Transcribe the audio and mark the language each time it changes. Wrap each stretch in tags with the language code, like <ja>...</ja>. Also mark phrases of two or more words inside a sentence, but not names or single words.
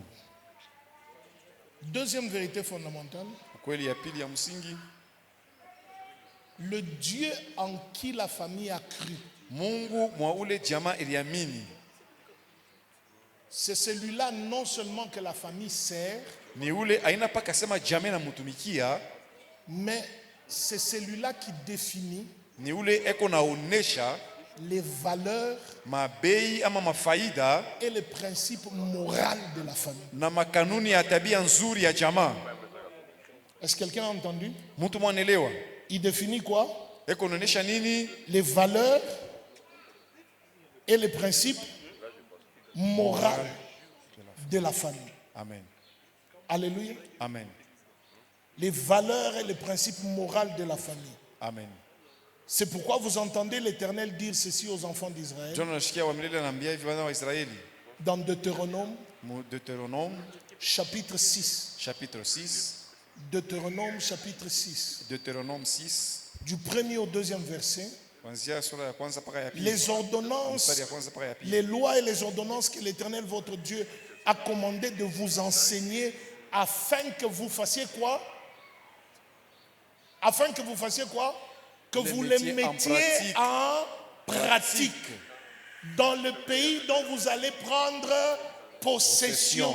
<fr>Deuxième vérité fondamentale,</fr> <sw>Ukweli ya pili ya msingi,</sw> <fr>le Dieu en qui la famille a cru,</fr> <sw>Mungu mwa ule jamaa iliamini.</sw> <fr>c'est celui-là non seulement que la famille sert,</fr> <sw>Ni ule aina paka sema jamaa na mutumikia,</sw> <fr>mais c'est celui-là qui définit</fr> <sw>ni ule eko naonesha</sw> <fr>les valeurs</fr> <sw>mabei ama mafaida</sw> <fr>et les principes moraux de la famille.</fr> <sw>na makanuni ya tabia nzuri ya jamaa.</sw> <fr>Est-ce que quelqu'un a entendu?</fr> <sw>Mtu mwanelewa</sw> <fr>Il définit quoi?</fr> <sw>eko naonesha nini?</sw> <fr>Les valeurs et les principes moraux de la famille. Amen. Alléluia. Amen. Les valeurs et les principes moraux de la famille. Amen. C'est pourquoi vous entendez l'Éternel dire ceci aux enfants d'Israël</fr> <sw>John anashikia wa milele anaambia hivi wana wa Israeli.</sw> <fr>dans Deutéronome</fr> <sw>Mu Deutéronome</sw> <fr>chapitre 6. chapitre 6, Deutéronome chapitre 6. Deutéronome 6, Du premier au deuxième verset.</fr> <sw>kuanzia sura ya kwanza mpaka ya pili.</sw> <fr>Les ordonnances,</fr> <sw>Mstari ya kwanza mpaka ya pili.</sw> <fr>les lois et les ordonnances que l'Éternel votre Dieu a commandé de vous enseigner afin que vous fassiez quoi? Afin que vous fassiez quoi? Que Les vous les mettiez en mettiez pratique. pratique dans le pays dont vous allez prendre possession.</fr>